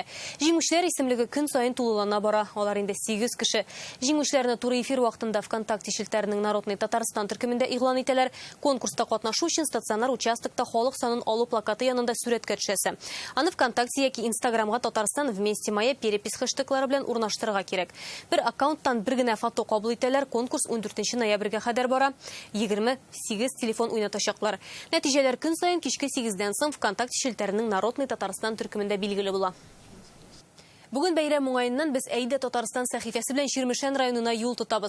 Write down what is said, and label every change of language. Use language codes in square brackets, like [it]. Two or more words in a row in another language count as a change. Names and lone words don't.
[tt] Җиңүчеләр исемлеге көн сайын тулылана бара. Алар инде 8 кеше. Җиңүчеләрне туры эфир вакытында ВКонтакте шелтәренең Народный Татарстан төркемендә игълан итәләр. Конкурста катнашу өчен стационар участокта халык санын алу плакаты янында сүрәткә төшәсе. Аны ВКонтакте яки Инстаграмга Татарстан вместе моя перепись хэштеглары белән урнаштырырга кирәк. Бер аккаунттан бер генә фото кабул итәләр. Конкурс 14 ноябрьгә кадәр бара. 28 телефон уйнатачаклар. Нәтиҗәләр көн сайын кичке 8-дән соң ВКонтакте шелтәренең Народный Татарстан төркемендә билгеле була. Бүген бәйрәм уңаеннан без Әйдә Татарстан сәхифәсе белән Ширмешән районына юл тотабыз.